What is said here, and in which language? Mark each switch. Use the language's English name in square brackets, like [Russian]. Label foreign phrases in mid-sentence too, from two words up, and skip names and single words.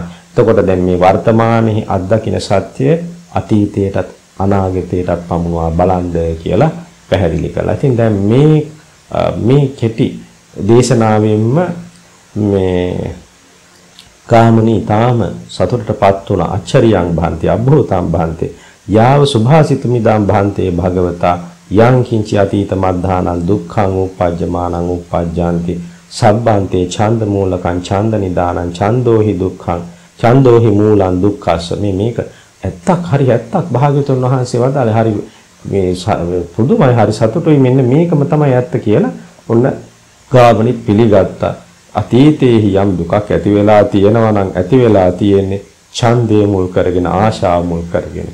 [Sinhala] එතකොට දැන් මේ වර්තමානයේ අත්දකින්න සත්‍ය අතීතයටත් අනාගතයටත් පමුණවා බලන්ද කියලා පැහැදිලි කළා. ඉතින් දැන් මේ කෙටි දේශනාවෙන්ම මේ කාමනී තාම සතුටටපත් වුණ [Pali] අච්චරියං භාන්ති අභූතං භාන්ති යාව සුභාසිතමිදං භාන්තේ භගවතා යං කිංචි අතීත මද්ධානං දුක්ඛං උප්පජ්ජමානං උප්පජ්ජಂತಿ සබ්බන්තේ ඡන්ද මූලකං ඡන්ද නිදානං ඡන්தோහි දුක්ඛං ඡන්தோහි මූලං දුක්ඛස්ස. [Sinhala] මේක ඇත්තක් හරි ඇත්තක් භාග්‍යවතුන් වහන්සේ වදාළේ. හරි මේ පුදුමයි, හරි සතුටුයි. මෙන්න මේකම තමයි ඇත්ත කියලා ඔන්න ගාමනි පිළිගත්තා. අතීතයේ යම් දුකක් ඇති වෙලා තියෙනවා නම් ඇති වෙලා තියෙන්නේ ඡන්දය මුල් කරගෙන ආශාව මුල් කරගෙන.